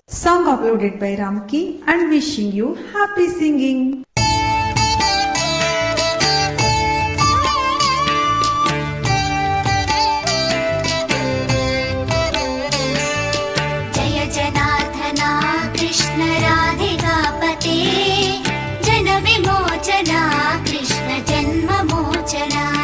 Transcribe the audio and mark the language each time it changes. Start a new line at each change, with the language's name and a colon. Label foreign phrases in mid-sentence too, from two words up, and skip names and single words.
English: Song uploaded by Ramki and wishing you happy singing.
Sanskrit: जय जनार्दना कृष्ण राधिकापते जन विमोचना कृष्ण जन्म मोचना